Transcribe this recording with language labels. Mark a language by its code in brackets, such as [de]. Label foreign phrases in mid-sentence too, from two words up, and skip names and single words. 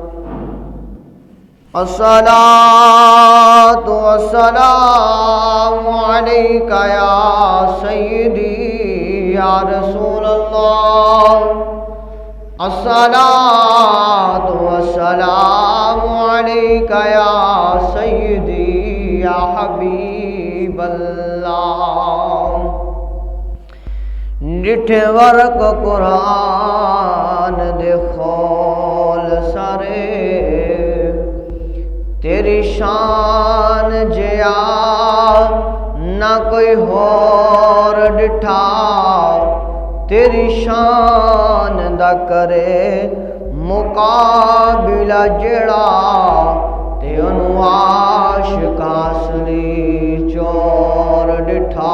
[ar] الصلاة والسلام عليك يا سيدي يا رسول الله. الصلاة والسلام عليك يا سيدي يا حبيب الله. [pa] ڈٹھے ورق قرآن دے خول سارے تیری شان جیا نہ کوئی ہور ڈٹھا تیری شان دا کرے مقابلہ جڑا تے انو عاشق اصلی چور ڈٹھا.